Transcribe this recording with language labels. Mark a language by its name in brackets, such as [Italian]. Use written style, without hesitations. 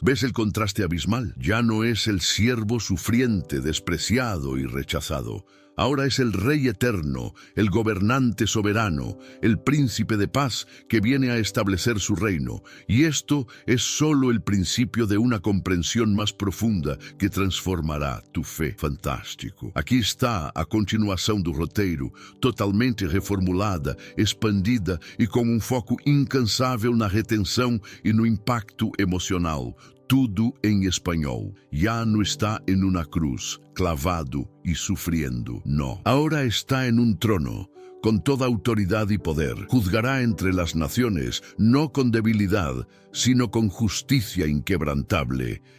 [Spanish] ¿Ves el contraste abismal? Ya no es el siervo sufriente, despreciado y rechazado. Ahora es el Rey eterno, el gobernante soberano, el Príncipe de paz que viene a establecer su reino. Y esto es solo el principio de una comprensión más profunda que transformará tu fe. Fantástico. [Portuguese] Aqui está a continuação do roteiro, totalmente reformulada, expandida e com um foco incansável na retenção e no impacto emocional. Tudo en español. [Spanish] Ya no está en una cruz, clavado y sufriendo. No. Ahora está en un trono, con toda autoridad y poder. Juzgará entre las naciones, no con debilidad, sino con justicia inquebrantable.